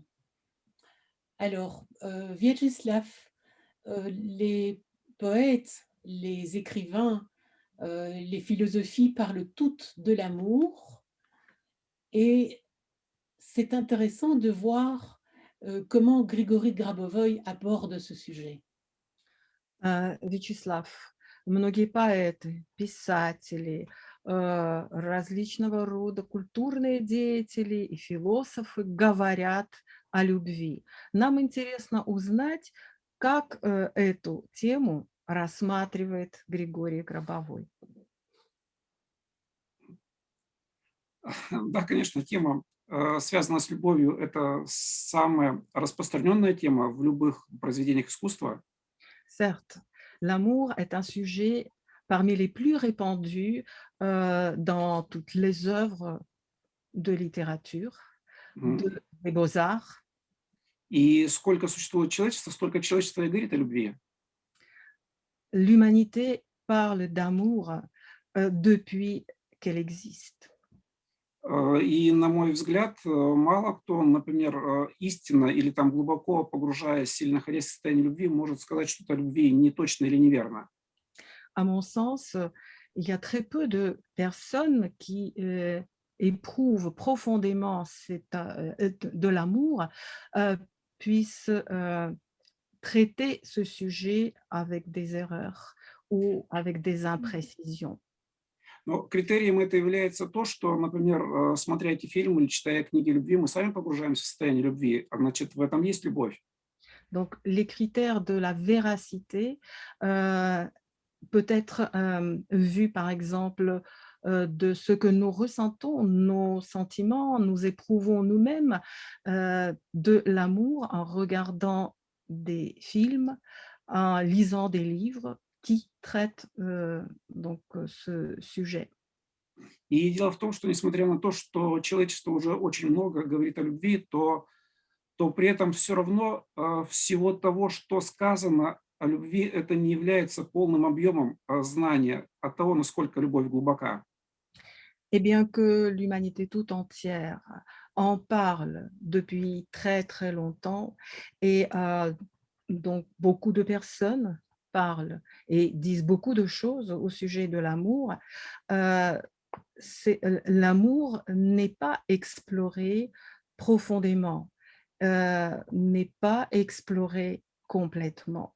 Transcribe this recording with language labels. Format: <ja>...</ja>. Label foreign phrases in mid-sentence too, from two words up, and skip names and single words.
<fr>Alors, Vyacheslav, les poètes, les écrivains, les philosophies parlent toutes de l'amour et c'est intéressant de voir comment Grigory Grabovoï aborde ce sujet.</fr> <ru>Вячеслав, многие поэты, писатели, различного рода культурные деятели и философы говорят о любви. Нам интересно узнать, как эту тему рассматривает Григорий Гробовой. Да, конечно, тема, связанная с любовью — это самая распространенная тема в любых произведениях искусства.</ru> <fr>Certes, l'amour est un sujet parmi les plus répandus dans toutes les œuvres de littérature, М, des beaux-arts.</fr> <ru>и сколько существует человечества, столько человечество и говорит о любви.</ru> <fr>L'humanité parle d'amour depuis qu'elle existe.</fr> <ru>И, на мой взгляд, мало кто, например, истинно или там глубоко погружаясь, сильно находясь в состоянии любви, может сказать что-то о любви не точно или неверно.</ru> <fr>À mon sens, il y a très peu de personnes qui éprouvent profondément de l'amour, euh, puissent traiter ce sujet avec des erreurs ou avec des imprécisions.</fr> <ru>Но критерием это является то, что, например, смотря эти фильмы или читая книги любви, мы сами погружаемся в состояние любви, а значит, в этом есть любовь.</ru> <fr>Donc, les critères de la véracité euh, peut être vu, par exemple, de ce que nous ressentons, nos sentiments, nous éprouvons nous-mêmes de l'amour en regardant des films, en lisant des livres qui traitent ce sujet.</fr> <ru>И дело в том, что несмотря на то, что человечество уже очень много говорит о любви, то при этом все равно всего того, что сказано о любви, это не является полным объемом знания от того, насколько любовь глубока.</ru> <fr>Et bien que l'humanité tout entière en parle depuis très très longtemps et donc beaucoup de personnes parlent et disent beaucoup de choses au sujet de l'amour, euh, l'amour n'est pas exploré profondément, n'est pas exploré complètement.</fr>